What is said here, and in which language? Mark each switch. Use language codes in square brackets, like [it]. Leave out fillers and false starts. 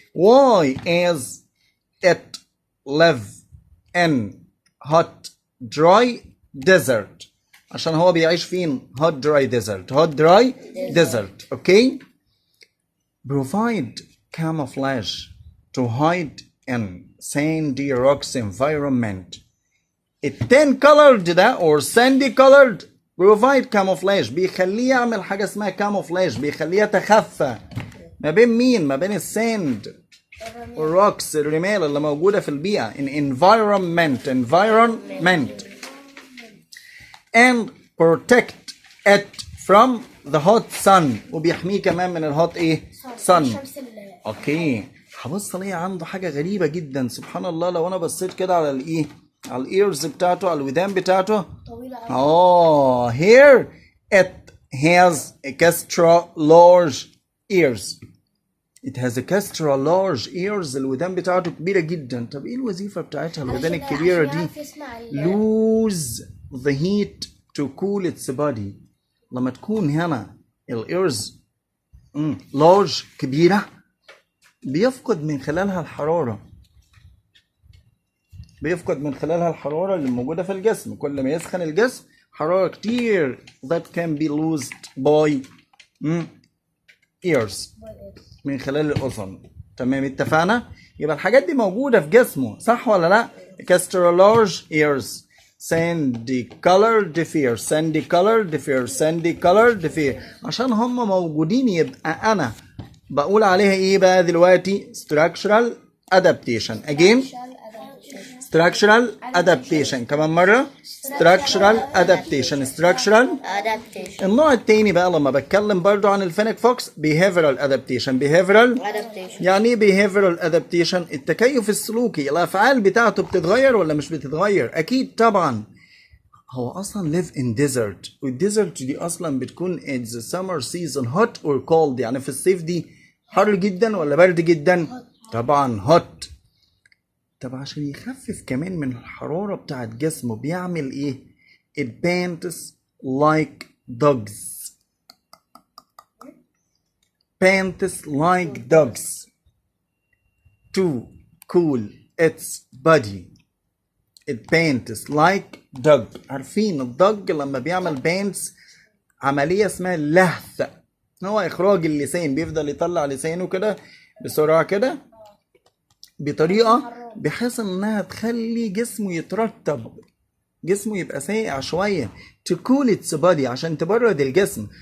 [en] why as it live in hot dry desert. [ar] عشان هو بيعيش فين؟ [en] hot dry desert. hot dry desert. okay. provide camouflage to hide in sandy rocks environment. التان colored ده or sandy colored provide camouflage. [ar] بيخليه يعمل حاجة اسمها camouflage. بيخليه يتخفى ما بين مين؟ ما بين الساند والروكس، الرمال اللي موجودة في البيئة. [en] in environment. environment. and protect it from the hot sun وبيحميه كمان من الهوت ايه sun. [ar] الشمس اوكي هبص الاقي عنده حاجه غريبه جدا سبحان الله. لو انا بصيت كده على الايه على الايرز بتاعته على الودان بتاعته طويلة أوي. [en] here it has extra large ears. It has extra large ears. [ar] الودان بتاعته كبيره جدا. طب ايه الوظيفه بتاعتها الودان الكبيره دي؟ عشان يسمع [en] lose the heat to cool its body. [ar] لما تكون هنا الايرز large كبيره بيفقد من خلالها الحرارة. بيفقد من خلالها الحرارة اللي موجودة في الجسم. كل ما يسخن الجسم حرارة كتير [en] that can be lost by ears [ar] من خلال الأذن. تمام اتفقنا؟ يبقى الحاجات دي موجودة في جسمه صح ولا لا؟ [en] extra large ears sandy colored differ sandy colored differ sandy colored differ. [ar] عشان هم موجودين يبقى أنا بقول عليها ايه بقى دلوقتي؟ [en] structural adaptation. again structural adaptation. [ar] كمان مرة [en] structural adaptation. structural adaptation. [ar] النوع التاني بقى لما بتكلم برضو عن الفينيك فوكس [en] behavioral adaptation. [ar] behavioral يعني ايه behavioral adaptation؟ التكيف السلوكي. الأفعال بتاعته بتتغير ولا مش بتتغير؟ أكيد طبعا. هو أصلا [en] live in desert [ar] والديزرت دي أصلا بتكون [en] in the summer season hot or cold. [ar] يعني في الصيف دي حر جدا ولا برد جدا؟ طبعا hot. طب عشان يخفف كمان من الحرارة بتاعت جسمه بيعمل ايه؟ [en] it pants like dogs. pants like dogs to cool its body. it pants like dog. [ar] عارفين الدج لما بيعمل بانتس عملية اسمها اللهث. هو اخراج اللسان بيفضل يطلع لسانه كده بسرعة كده بطريقة بحيث انها تخلي جسمه يترطب جسمه يبقى ساقع شوية [en] to cool its body [ar] عشان تبرد الجسم.